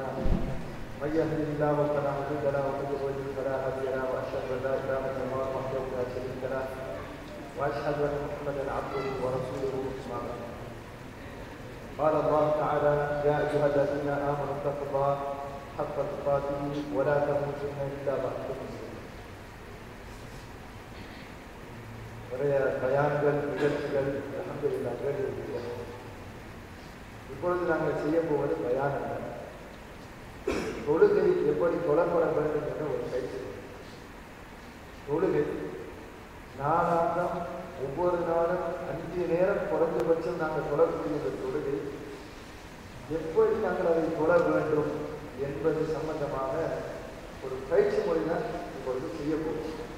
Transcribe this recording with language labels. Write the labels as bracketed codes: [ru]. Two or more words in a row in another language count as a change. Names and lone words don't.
[ar] من يهده الله فلا مضل له ومن يضلل فلا هادي له وأشهد أن لا إله إلا الله وحده لا شريك له وأشهد أن محمدا عبده ورسوله. قال الله تعالى: يا أيها الذين آمنوا اتقوا الله حق تقاته ولا تموتن إلا وأنتم مسلمون. [ta] நிறைய பயான்கள் நிகழ்ச்சிகள் அல்ஹம்துலில்லாஹ். இப்பொழுது நாங்கள் செய்ய போவது பயானம். தொழுகை எப்படி தொழப்பட வேண்டும் என்ற ஒரு பயிற்சி. தொழுகை நாளாந்தம் ஒவ்வொரு நாளும் 5 நேரம் குறைந்தபட்சம் நாங்கள் தொழக்கூடிய தொழுகை எப்படி நாங்கள் அதை தொழ வேண்டும் என்பது சம்பந்தமாக ஒரு பயிற்சி மொழி தான் இப்பொழுது செய்ய போகிறோம்.